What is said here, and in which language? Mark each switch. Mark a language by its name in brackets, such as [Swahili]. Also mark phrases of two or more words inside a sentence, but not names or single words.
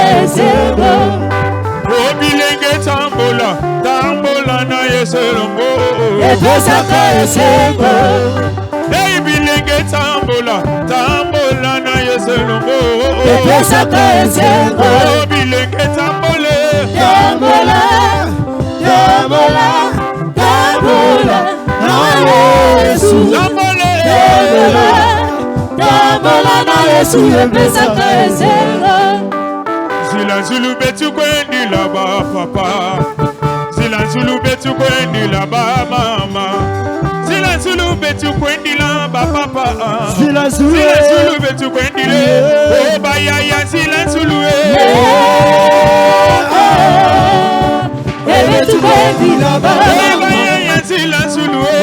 [Lingala] esego obilenge tambola na Yesu longo epesaka esego hey bilenge tambola na Yesu longo epesaka esego bilenge tambole tambola na Yesu tambola na Yesu epesaka esego [Kituba (Democratic Republic of Congo)] Zila zulu betu kwendi la ba papa Zila zulu betu kwendi la ba mama Zila zulu betu kwendi la ba papa Zila zulu betu kwendi le Oh bayaya zila zulu betu kwendi la ba bayaya zila zulu